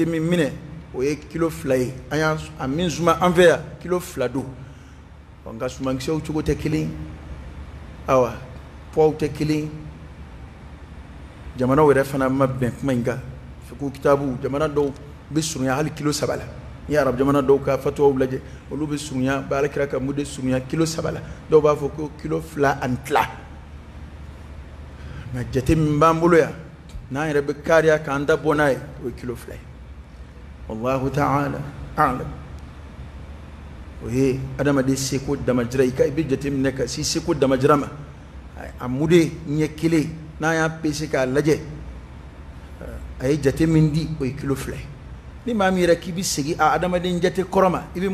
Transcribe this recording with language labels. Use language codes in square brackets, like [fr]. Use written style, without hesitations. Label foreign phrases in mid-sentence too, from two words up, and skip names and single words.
[bm] min minɛ o ye kilo 2 ye an y'a a min suma an fɛ yan kilo 2 don nka sumankisɛw cogo tɛ kelen awa poids tɛ kelen jamanaw yɛrɛ fana ma bɛn kuma in kan [ar] فقه كتاب [bm] jamana dɔw bɛ surunya hali kilo 3 la n'i ye arabu jamana dɔw ka fatuwaw lajɛ olu bɛ surunya ba alakira ka mude surunya kilo 3 la dɔw b'a fɔ ko kilo 2 ani tila nka jate min b'an bolo yan n'an yɛrɛ bɛ kariya k'an da bɔ n'a ye o ye kilo 2 ye [ar] والله تعالى أعلم [bm] o ye adamaden seko damajira i bɛ jate minɛ ka si seko damajira ma a mude ɲɛ kelen n'an y'a pese k'a lajɛ a ye jate min di o ye kilo 2 ye ni maa min yɛrɛ k'i bɛ segin a adamaden jate kɔrɔ ma i bɛ